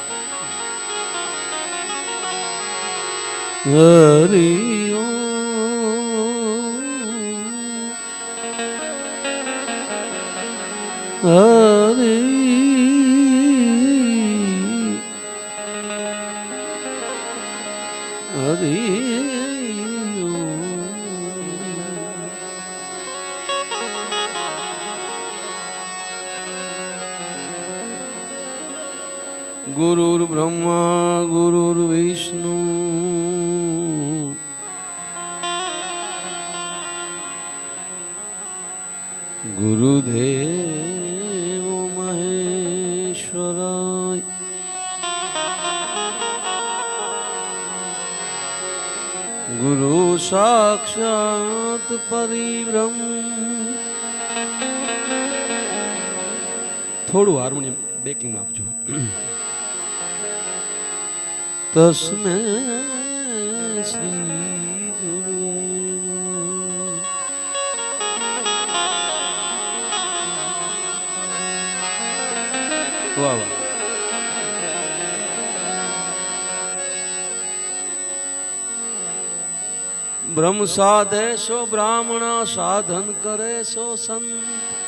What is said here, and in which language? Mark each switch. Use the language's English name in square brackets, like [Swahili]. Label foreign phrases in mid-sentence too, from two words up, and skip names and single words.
[Sanskrit] હરી ઓમ હરી હરી गुरुर् ब्रह्मा गुरुर् विष्णु गुरुदेव महेश्वराय, गुरु साक्षात् परिब्रह्म. [Gujarati] થોડું [English] harmonium backing [Gujarati] આપજો. [Sanskrit] तस्मै श्री गुरु. [Hindi] वाह वाह. ब्रह्म साधे सो ब्राह्मणा, साधन करे सो संत.